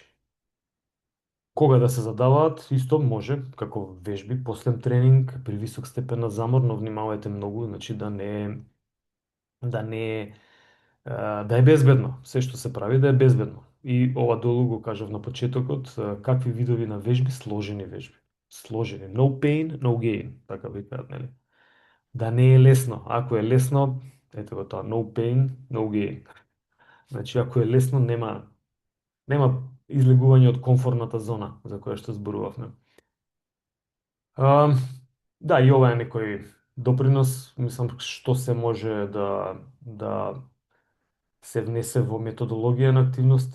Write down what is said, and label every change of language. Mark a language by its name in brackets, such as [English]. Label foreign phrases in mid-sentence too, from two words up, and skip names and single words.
[Macedonian] Кога да се задаваат, исто може, како вежби, после тренинг, при висок степен на замор, но внимавајте многу, значи да не е да е безбедно. Се што се прави да е безбедно. И ова долу го кажав на почетокот, какви видови на вежби, сложени вежби. Сложени. [English] No pain, no gain, [Macedonian] така викаат, нели? Да не е лесно. Ако е лесно, ето го тоа, [English] no pain, no gain. [Macedonian] Значи, ако е лесно, нема излегување од комфорната зона за која што зборувавме. А, да, и ова е некој допринос, мислам, што се може да се внесе во методологија на активности.